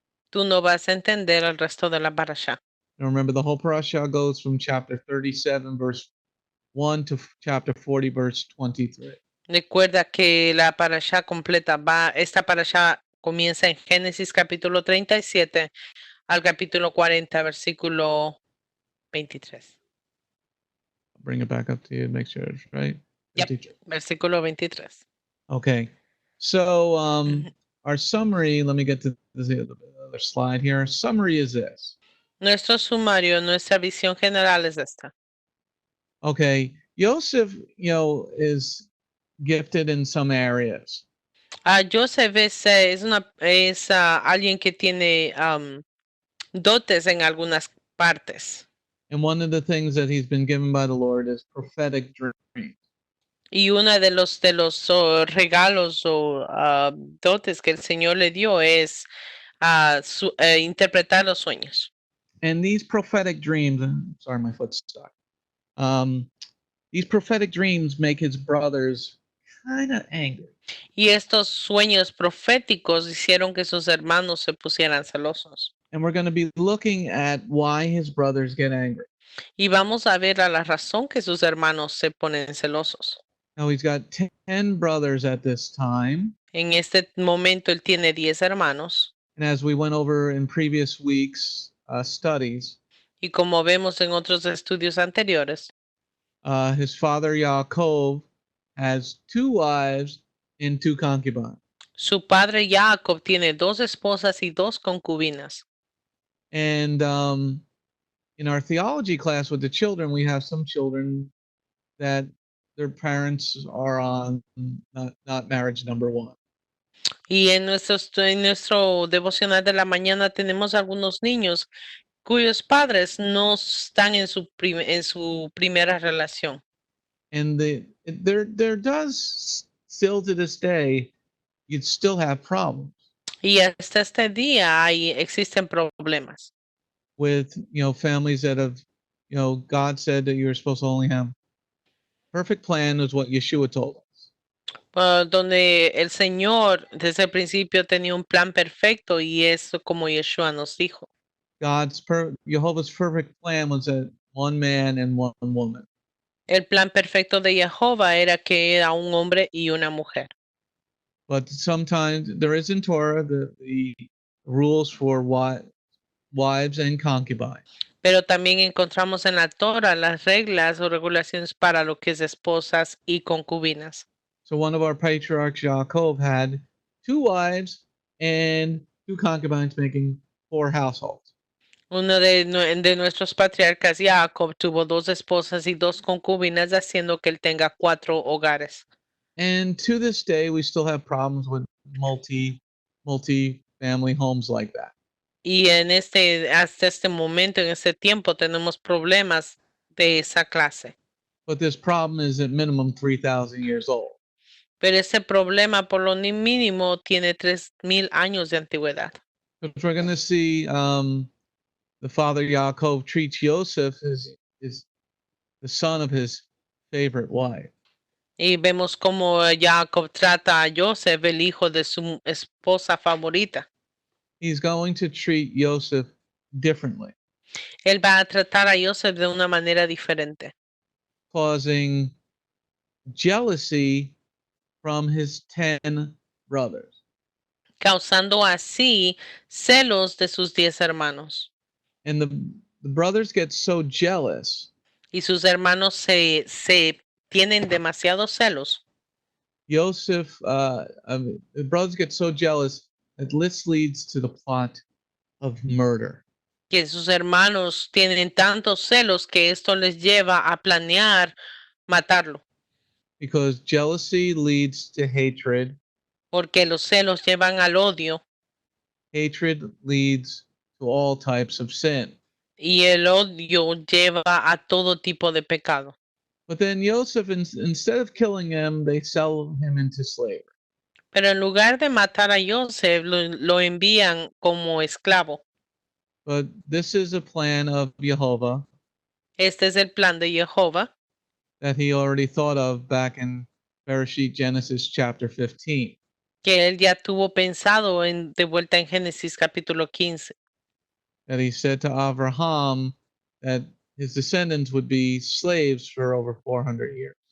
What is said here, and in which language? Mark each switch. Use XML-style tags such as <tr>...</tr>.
<es>tú no vas a entender el resto de la parasha.</es> <en>Now remember, the whole parasha goes from chapter 37, verse 1 to chapter 40, verse 23.</en> <es>Recuerda que la parasha completa esta parasha comienza en Génesis capítulo 37 al capítulo 40, versículo 23.</es> <en>I'll bring it back up to you and make sure it's right. Yep. 53.</en> <es>Versículo 23.</es> <en>Okay. So our summary, let me get to the other slide here. Our summary is this.</en> <es>Nuestro sumario, nuestra visión general es esta.</es> <en>Okay. Yosef, is gifted in some areas.</en> <es>Yosef es alguien que tiene dotes en algunas partes.</es> <en>And one of the things that he's been given by the Lord is prophetic dreams.</en> <es>Y uno de los regalos o dotes que el Señor le dio es interpretar los sueños.</es> <en>And these prophetic dreams, sorry, my foot's stuck. These prophetic dreams make his brothers kind of angry.</en> <es>Y estos sueños proféticos hicieron que sus hermanos se pusieran celosos.</es> <en>And we're going to be looking at why his brothers get angry.</en> <es>Y vamos a ver a la razón que sus hermanos se ponen celosos.</es> <en>Now he's got 10 brothers at this time.</en> <es>En este momento él tiene 10 hermanos.</es> <en>And as we went over in previous weeks' studies,</en> <es>Y como vemos en otros estudios anteriores,</es> <en>his father Yaakov has 2 wives and 2 concubines.</en> <es>su padre Jacob tiene 2 esposas y 2 concubinas.</es> <en>And in our theology class with the children, we have some children that their parents are on not marriage number 1.</en> <es>Y en nuestro devocional de la mañana tenemos algunos niños cuyos padres no están en su primera relación.</es> <en>And there does still to this day, you'd still have problems</en> <es>Y hasta este día existen problemas</es> <en>with families that have God said that you're supposed to only have perfect plan, is what Yeshua told us.</en> <es>donde el Señor desde el principio tenía un plan perfecto y eso como Yeshua nos dijo.</es> <en>Jehovah's perfect plan was that one man and one woman.</en> <es>El plan perfecto de Jehová era que era un hombre y una mujer.</es> <en>But sometimes there is in Torah the rules for wives and concubines.</en> <es>Pero también encontramos en la Torah las reglas o regulaciones para lo que es esposas y concubinas.</es> <en>So one of our patriarchs, Yaakov, had 2 wives and 2 concubines, making 4 households.</en> <es>Uno de nuestros patriarcas, Jacob, tuvo 2 esposas y 2 concubinas, haciendo que él tenga 4 hogares.</es> <en>And to this day, we still have problems with multi-family homes like that.</en> <es>Y hasta este momento, en este tiempo, tenemos problemas de esa clase.</es> <en>But this problem is at minimum 3,000 years old.</en> <es>Pero ese problema, por lo mínimo, tiene 3,000 años de antigüedad.</es> <en>Because we're going to see the father Yaakov treats Yosef as the son of his favorite wife.</en> <es>Y vemos cómo Jacob trata a Joseph, el hijo de su esposa favorita.</es> <en>He's going to treat Yosef differently,</en> <es>Él va a tratar a Joseph de una manera diferente, causing jealousy from his 10 brothers. causando así celos de sus 10 hermanos.</es> <en>And the brothers get so jealous.</en> <es>Y sus hermanos se tienen demasiados celos.</es> <en>Yosef, the brothers get so jealous that this leads to the plot of murder.</en> <es>Que sus hermanos tienen tantos celos que esto les lleva a planear matarlo.</es> <en>Because jealousy leads to hatred.</en> <es>Porque los celos llevan al odio.</es> <en>Hatred leads to all types of sin.</en> <es>Y el odio lleva a todo tipo de pecado.</es> <en>But then Yosef, instead of killing him, they sell him into slavery.</en> <es>Pero en lugar de matar a Yosef, lo envían como esclavo.</es> <en>But this is a plan of Jehovah.</en> <es>Este es el plan de Jehová.</es> <en>That he already thought of back in Parasha Genesis chapter 15.</en> <es>Que él ya tuvo pensado de vuelta en Génesis capítulo 15.</es> <en>That he said to Abraham that his descendants would be slaves for over 400 years.</en>